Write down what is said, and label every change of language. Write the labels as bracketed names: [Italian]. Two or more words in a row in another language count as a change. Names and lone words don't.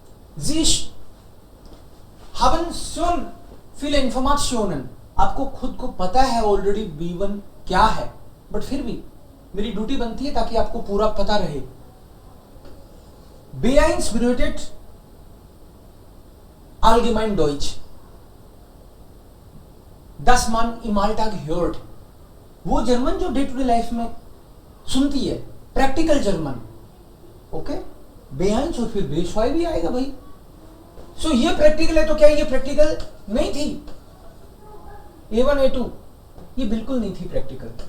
[German] Sie haben schon viele Informationen. [Hindi] आपको खुद को पता है ऑलरेडी B1 क्या है, बट फिर भी मेरी ड्यूटी बनती है ताकि आपको पूरा पता रहे. [German] B1 bedeutet allgemein Deutsch, dass man im Alltag hört. [Hindi] वो जर्मन जो [English] day to day life [Hindi] में सुनती है, [English] practical German. [Hindi] ओके, B1 और फिर B2 भी आएगा भाई. सो ये प्रैक्टिकल है, तो क्या ये प्रैक्टिकल नहीं थी? A1 A2 ये बिल्कुल नहीं थी प्रैक्टिकल.